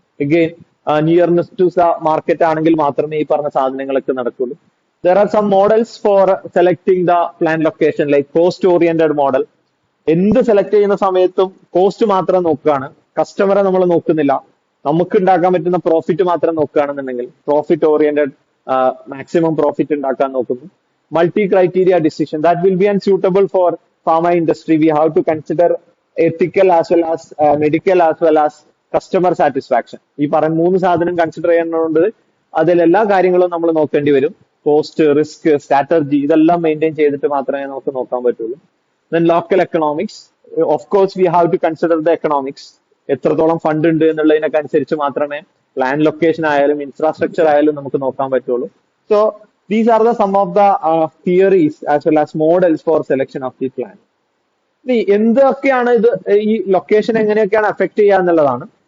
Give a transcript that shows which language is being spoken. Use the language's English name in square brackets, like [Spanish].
[English] Again, nearness to the market [Malayalam] ആണെങ്കിൽ മാത്രമേ ഈ പറഞ്ഞ സാധനങ്ങളൊക്കെ നടക്കുള്ളൂ. [English] There are some models for selecting the plan location like cost oriented model. [Malayalam] എന്ത് സെലക്ട് ചെയ്യുന്ന സമയത്തും കോസ്റ്റ് മാത്രം നോക്കുകയാണ്, കസ്റ്റമറെ നമ്മൾ നോക്കുന്നില്ല. നമുക്ക് ഉണ്ടാക്കാൻ പറ്റുന്ന പ്രോഫിറ്റ് മാത്രം നോക്കുകയാണെന്നുണ്ടെങ്കിൽ പ്രോഫിറ്റ് ഓറിയന്റഡ് മാക്സിമം പ്രോഫിറ്റ് ഉണ്ടാക്കാൻ നോക്കുന്നു. [English] Multi criteria decision that will be unsuitable for pharma industry. We have to consider ethical as well as medical as well as customer satisfaction. [Malayalam] ഈ പറഞ്ഞ മൂന്ന് സാധനം കൺസിഡർ ചെയ്യുന്നതുകൊണ്ട് അതിലെല്ലാ കാര്യങ്ങളും നമ്മൾ നോക്കേണ്ടി വരും. കോസ്റ്റ്, റിസ്ക്, സ്ട്രാറ്റജി ഇതെല്ലാം മെയിൻറ്റെയിൻ ചെയ്തിട്ട് മാത്രമേ നമുക്ക് നോക്കാൻ പറ്റുള്ളൂ. [English] Then local economics. Of course, we have to consider the economics. [Malayalam] എത്രത്തോളം ഫണ്ട് ഉണ്ട് എന്നുള്ളതിനൊക്കെ അനുസരിച്ച് മാത്രമേ പ്ലാൻ ലൊക്കേഷൻ ആയാലും ഇൻഫ്രാസ്ട്രക്ചർ ആയാലും നമുക്ക് നോക്കാൻ പറ്റുള്ളൂ. [English] So these are some of the theories as well as models for selection of the plan. [Malayalam] ഇനി എന്തൊക്കെയാണ് ഇത് ഈ ലൊക്കേഷൻ എങ്ങനെയൊക്കെയാണ് അഫക്ട് ചെയ്യുക എന്നുള്ളതാണ്.